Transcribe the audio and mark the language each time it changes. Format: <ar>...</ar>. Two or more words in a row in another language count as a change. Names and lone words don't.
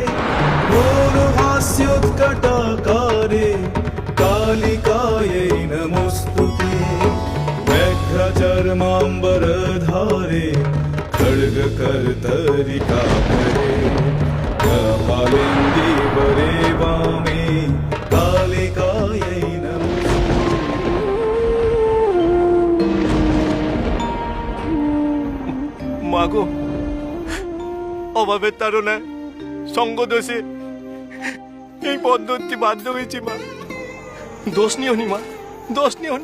<sa>घोरहास्योत्कटाकारे कालिकायै नमोस्तुते व्यघ्रचर्माम्बरधारे खड्गकर्तरिकाधरे कपालेन्दीवरे वामे कालिकायै नमः।</sa> <bn>মাগো, অভাবের তাড়নায় সঙ্গ দোষে এই পদ্ধতি বাধ্য হয়েছি মা। দোষ নিওনি মা, দোষ নিওনি।</bn>